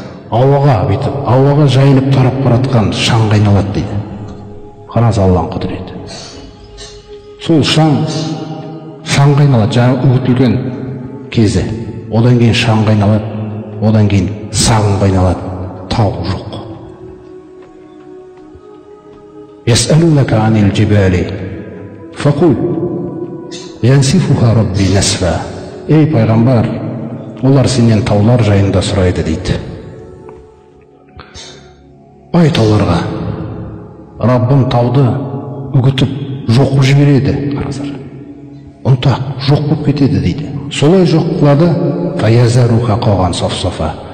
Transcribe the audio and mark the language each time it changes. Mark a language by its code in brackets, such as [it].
[kk] Ауаға жайылып тарап баратқан шаңға айналады дейді. Қараңыз Алланың құдіреті. Сол шаңға айналады, жаңа үгітілген кезі. Одан кейін шаңға айналады, одан кейін сағымға айналады, тау жоқ. [ar] يسألونك عن الجبال فقل ينسفها ربي نسفا. [kk] Ей пайғамбар, олар сенен таулар жайында сұрайды дейді. Ай тауларға, Раббым тауды үгітіп жоқ қылып жібереді. Қараңыздар, ұнтақ жоқ болып кетеді дейді. Солай жоқ қылады, [ar] фаязаруха қоған соф-софа.